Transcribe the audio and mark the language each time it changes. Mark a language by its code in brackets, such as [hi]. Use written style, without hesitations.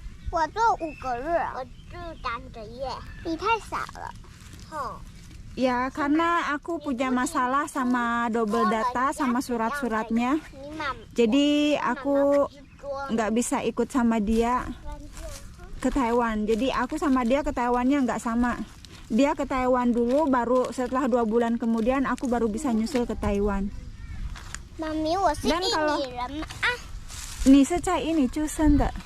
[zh] 我住5个月，我住3个月，你太少了。 [id] Ya karena aku punya masalah sama double data sama surat-suratnya. Jadi aku nggak bisa ikut sama dia ke Taiwan. Jadi aku sama dia ke Taiwannya nggak sama. Dia ke Taiwan dulu, baru setelah 2 bulan kemudian aku baru bisa nyusul ke Taiwan. Mami, Dan kalau [zh] 你是在印尼出生的？